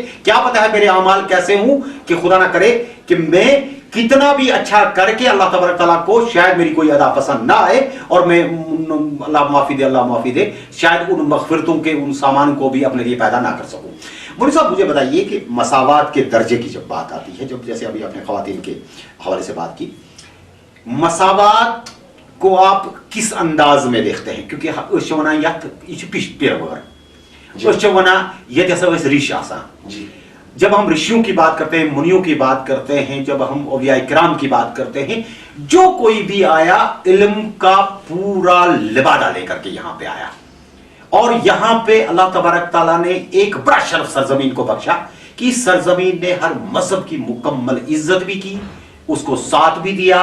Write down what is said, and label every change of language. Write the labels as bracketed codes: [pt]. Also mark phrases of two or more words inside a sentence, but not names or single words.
[ur] کیا پتہ ہے میرے اعمال کیسے ہوں, کہ خدا نہ کرے کہ میں کتنا بھی اچھا کر کے [ar] اللہ تبارک تعالیٰ [ur] کو شاید میری کوئی ادا پسند نہ آئے, اور میں اللہ معافی دے شاید ان مغفرتوں کے ان سامان کو بھی اپنے لیے پیدا نہ کر سکوں. مولوی صاحب مجھے بتائیے کہ مساوات کے درجے کی جب بات آتی ہے, جب جیسے ابھی آپ نے خواتین کے حوالے سے بات کی, مساوات کو آپ کس انداز میں دیکھتے ہیں؟ [ks] کیونکہ أسۍ چھِ وَنان یتھ یہ چھُ پیروار, أسۍ چھِ وَنان ییٚتہِ ہسا ٲسۍ ریش آسان. [ur] جب ہم رشیوں کی بات کرتے ہیں, منیوں کی بات کرتے ہیں, جب ہم اولیاء کرام کی بات کرتے ہیں, جو کوئی بھی آیا علم کا پورا لبادہ لے کر کے یہاں پہ آیا, اور یہاں پہ [ar] اللہ تبارک تعالیٰ [ur] نے ایک بڑا شرف سرزمین کو بخشا کہ سرزمین نے ہر مذہب کی مکمل عزت بھی کی, اس کو ساتھ بھی دیا.